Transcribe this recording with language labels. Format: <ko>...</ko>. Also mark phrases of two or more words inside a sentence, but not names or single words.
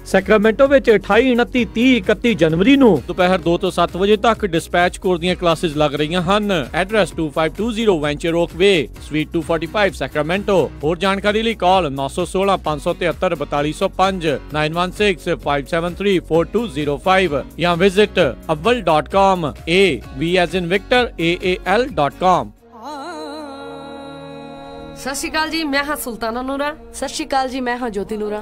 <pa>ਸੈਕਰਾਮੈਂਟੋ ਵਿੱਚ 28, 29, 30, 31 ਜਨਵਰੀ ਨੂੰ ਦੁਪਹਿਰ 2 ਤੋਂ 7 ਵਜੇ ਤੱਕ</pa> <en>dispatch course</en> <pa>ਦੀਆਂ ਕਲਾਸਿਸ ਲੱਗ ਰਹੀਆਂ ਹਨ। ਐਡਰੈਸ 2520 ਵੈਂਚਰ ਓਕ ਵੇ, ਸਵੀਟ 245 ਸੈਕਰਾਮੈਂਟੋ। ਹੋਰ ਜਾਣਕਾਰੀ ਲਈ ਕਾਲ 916 573 4205 916 573 4205 ਜਾਂ ਵਿਜ਼ਿਟ aval.com</pa> <en>A V as in Victor AAL.com।</en> <pa>ਸਤਿ ਸ਼੍ਰੀ ਅਕਾਲ ਜੀ, ਮੈਂ ਹਾਂ ਸੁਲਤਾਨਾ ਨੂਰਾ। ਸਤਿ ਸ਼੍ਰੀ ਅਕਾਲ ਜੀ, ਮੈਂ ਹਾਂ ਜੋਤੀ ਨੂਰਾ।</pa>